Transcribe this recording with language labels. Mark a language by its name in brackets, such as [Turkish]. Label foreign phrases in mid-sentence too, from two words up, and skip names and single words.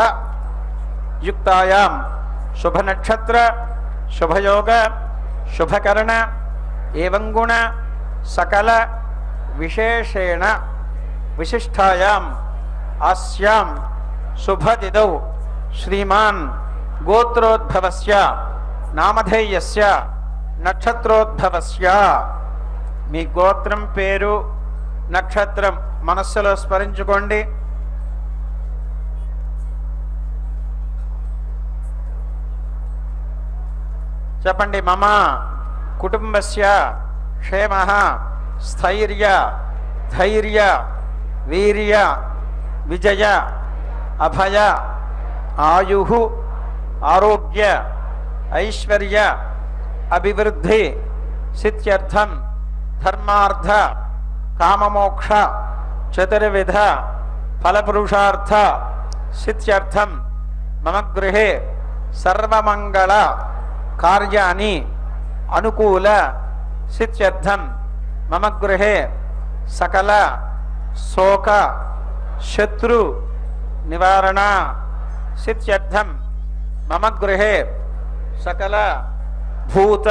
[Sanskrit] युक्तायां शुभ नक्षत्र शुभयोग शुभकर्ण एवं गुण सकल विशेषेण विशिष्टायाम् अस्यां शुभतिथौ श्रीमान् गोत्रोद्भवस्य नामधेयस्य नक्षत्रोद्भवस्य [Telugu] మీ గోత్రం పేరు నక్షత్రం మనస్సులో స్మరించుకోండి। చెప్పండి। [Sanskrit] మమ కుటుంబస్య క్షేమః స్థైర్య ధైర్య వీర్య విజయ అభయ ఆయుః ఆరోగ్య ఐశ్వర్య అభివృద్ధి సిద్ధ్యర్థం धर्मार्थ काममोक्ष चतुर्विध फलपुरुषार्थ सिद्ध्यर्थं मम गृहे सर्वमंगल कार्याणि अनुकूल सिद्ध्यर्थं मम गृहे सकल शोक शत्रु निवारण सिद्ध्यर्थं मम गृहे सकल भूत